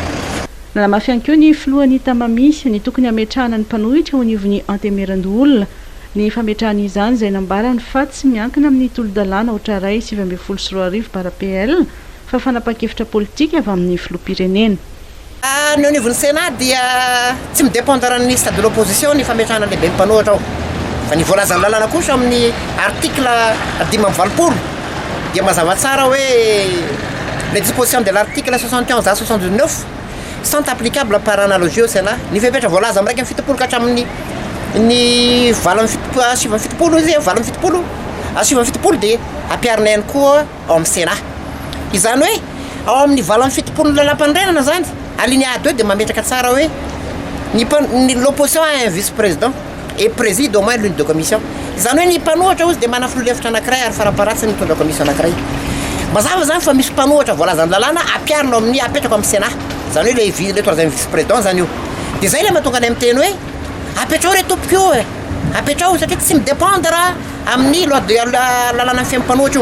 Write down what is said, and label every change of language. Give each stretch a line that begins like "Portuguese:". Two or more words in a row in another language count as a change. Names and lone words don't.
Malagasy: Nalamafy ihany koa ny filohan'ny tamami ny tokony hametrahana ny mpanohitra ho anivon'ny antemeran-doolona ny fametrahana izany izay nambarany fa tsy miankina amin'ny tolo-dalàna ohatraray 724 bara PL fa fanapa-kevitra politika avy amin'ny filoham-pirenena. Ny anivon'ny Sénat dia tsy midépendre ny
French: stade de l'opposition
Malagasy: ny fametrahana lehibe ny mpanohitra ao. Fa ny voalazan'ny lalàna kosa amin'ny article 520 dia mazava tsara hoe
French: les dispositions de l'article 71 à 79 sont applicables par analogie au Sénat.
Malagasy: Ny fepetra voalaza amin'ny 170 ka hatramin'ny ny 770 izy 770 dia ampiarina ihany koa ao amin'ny Sénat. Izany hoe ao amin'ny 770 lalam-pandrenana zany alinéa 2 dia mametraka tsara hoe
French: l'opposition a un vice-président et préside au moins l'une de commission.
Malagasy: Izany hoe ny mpanohitra ozy dia mana filoham-hevitra anankiray ary faraparatsiny mitondra commission anankiray. Mazava zany fa misy mpanohitra voalazan'ny lalàna ampiarina amin'ny apetraka amin'ny Sénat. Zany hoe
French: le troisième vice-président
Malagasy: zany io. Dia zay le mahatonga any miteny hoe apetrao re tompoko io e. Apetrao satria tsy midépendre amin'ny lalàna fiaim-panohitra io.